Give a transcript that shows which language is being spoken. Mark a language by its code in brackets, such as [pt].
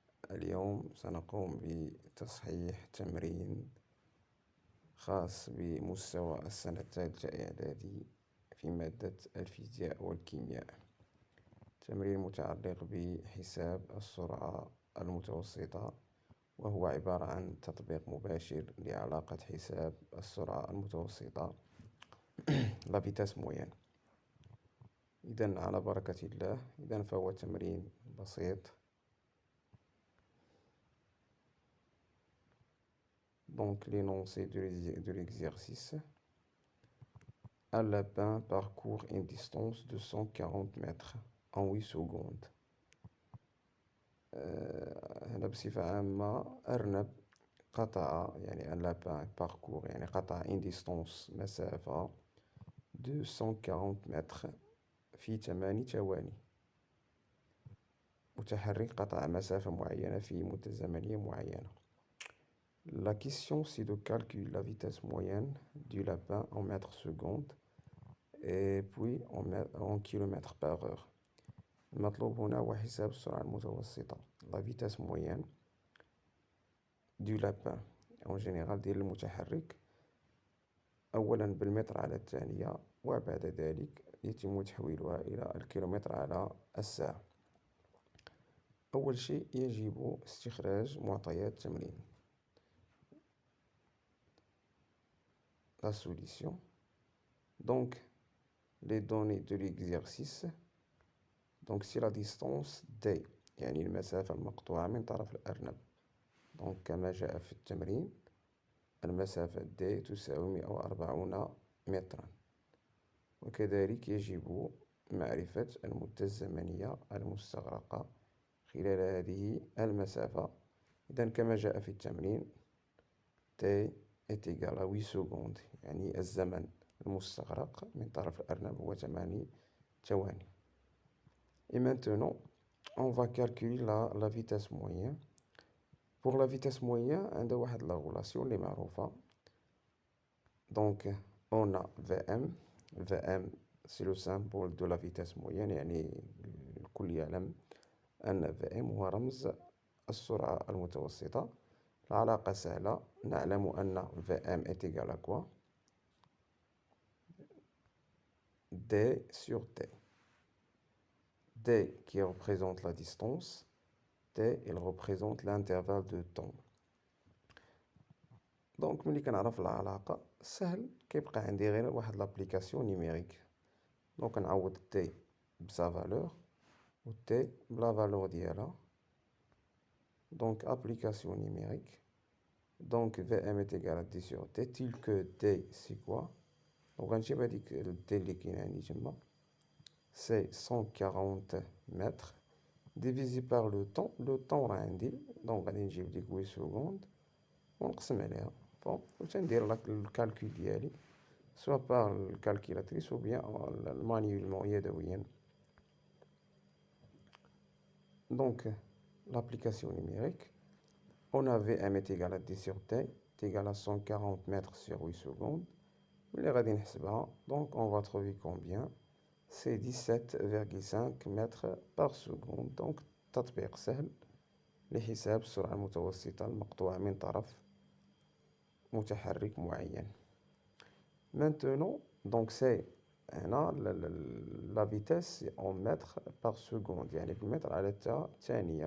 [ar] اليوم سنقوم بتصحيح تمرين خاص بمستوى السنة الثالثة إعدادي في مادة الفيزياء والكيمياء، تمرين متعلق بحساب السرعة المتوسطة، وهو عبارة عن تطبيق مباشر لعلاقة حساب السرعة المتوسطة [fr] لا فيتاس موين. [ar] إذن على بركة الله، إذن فهو تمرين بسيط. [fr] Donc l'énoncé de l'exercice: un lapin parcourt une distance de 140 mètres en 8 secondes. [ar] هنا بصفة عامة أرنب قطع، يعني [fr] un lapin parcourt [ar] يعني قطع [fr] une distance [ar] مسافة de 140 متر في 8 ثواني. متحرك قطع مسافة معينة في مدة زمنية معينة. [fr] La question, c'est de calculer la vitesse moyenne du lapin en mètres secondes et puis en kilomètres par heure. [ar] المطلوب هنا هو حساب السرعة المتوسطة، [fr] la vitesse moyenne du lapin en général [ar] ديال المتحرك، أولا بالمتر على الثانية، وبعد ذلك يتم تحويلها إلى الكيلومتر على الساعة. أول شيء يجب استخراج معطيات التمرين. [fr] La solution. Donc, les données de l'exercice. Donc, c'est la distance D، [ar] يعني المسافة المقطوعة من طرف الأرنب. Donc, كما جاء في التمرين، المسافة D تساوي 140 مترا. وكذلك يجب معرفة المدة الزمنية المستغرقة خلال هذه المسافة. إذن كما جاء في التمرين، [fr] T est égal à 8 secondes، [ar] يعني الزمن المستغرق من طرف الأرنب هو 8 ثواني. [fr] Et maintenant, on va calculer la vitesse moyenne. Pour la vitesse moyenne, [ar] عندنا واحد [fr] la relation [ar] اللي معروفة. [fr] Donc, on a Vm. Vm, c'est le symbole de la vitesse moyenne، [ar] يعني الكل يعلم أن Vm هو رمز السرعة المتوسطة. العلاقة سهلة، نعلم أن [fr] Vm est égal à quoi؟ D sur T. D qui représente la distance, T il représente l'intervalle de temps. [ar] Donc ملي كنعرف العلاقة سهل، كيبقى عندي غير واحد [fr] لابليكاسيون نيميريك. [ar] دونك نعوض T بسا فالور و T بلا فالور ديالها. [fr] Donc application numérique. Donc Vm est égal à D sur T, tel que D c'est quoi? Donc [ar] غنجيب هاديك D اللي كاينة عندي تما، [fr] c'est 140 mètres divisé par le temps. Le temps [ar] راه عندي، دونك غادي نجيب ديك [fr] 8 secondes [ar] ونقسم عليها. بون، و تندير الكالكول ديالي سوا بار الكالكيلاتريس [fr] ou bien manuellement [ar] يدويا. [fr] Donc l'application numérique, on a Vm est égal à D sur T, est égal à 140 mètres sur 8 secondes. [ar] ملي غادي نحسبها، [fr] donc on va trouver combien? C'est 17,5 mètres par seconde. [ar] Donc تطبيق سهل لحساب السرعة المتوسطة المقطوعة من طرف متحرك معين. [fr] Maintenant, donc c'est هنا la vitesse en mètres par seconde، [ar] يعني بالمتر على الثانية.